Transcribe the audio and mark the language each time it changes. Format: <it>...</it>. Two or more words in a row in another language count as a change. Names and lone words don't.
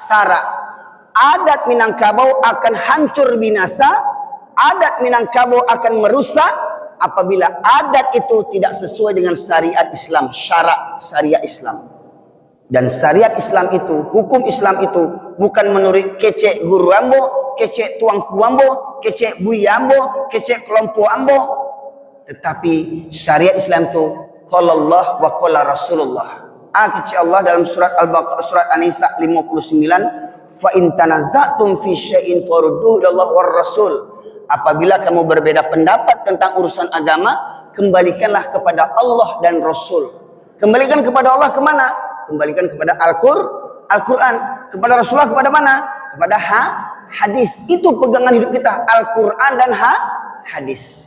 <id>Adat Minangkabau akan hancur binasa Adat Minangkabau akan merusak apabila adat itu tidak sesuai dengan syariat Islam, syarak syariat Islam. Dan syariat Islam itu, hukum Islam itu bukan menurut</id> <min>kecek guru ambo, kecek tuangku ambo, kecek buya ambo, kecek kelompok ambo.</min> <id>Tetapi syariat Islam itu</id> <ar>قال الله وقال رسول الله.</ar> <id>Kecek Allah dalam surat Al-Baqarah, surat An-Nisa 59,</id> <ar>فإن تنازعتم في شيء فردوه إلى الله والرسول.</ar> <id>Apabila kamu berbeda pendapat tentang urusan agama, kembalikanlah kepada Allah dan Rasul. Kembalikan kepada Allah kemana? Kembalikan kepada Al-Quran. Kepada Rasulullah kepada mana? Kepada hadis. Itu pegangan hidup kita, Al-Quran dan hadis.</id>